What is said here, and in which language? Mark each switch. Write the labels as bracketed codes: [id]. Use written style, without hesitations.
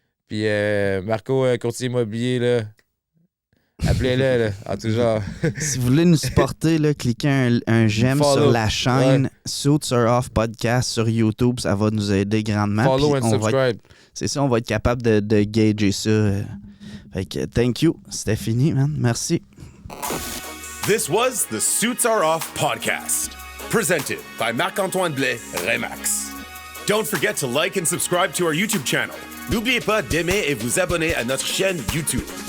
[fr] Puis Marco, courtier immobilier, là, appelez-le, là, en tout genre. Si vous voulez nous supporter, là, cliquez un j'aime [en] Follow. [fr] sur la chaîne Suits Are Off Podcast sur YouTube. Ça va nous aider grandement. [en] Follow [fr] Puis [en] and subscribe. [fr] c'est ça, on va être capable de gager ça. Fait que [en] thank you. [fr] C'était fini, man. Merci. [en] This was the Suits Are Off podcast, presented by Marc-Antoine Blais, Remax. Don't forget to like and subscribe to our YouTube channel. [fr] N'oubliez pas d'aimer et vous abonner à notre chaîne YouTube.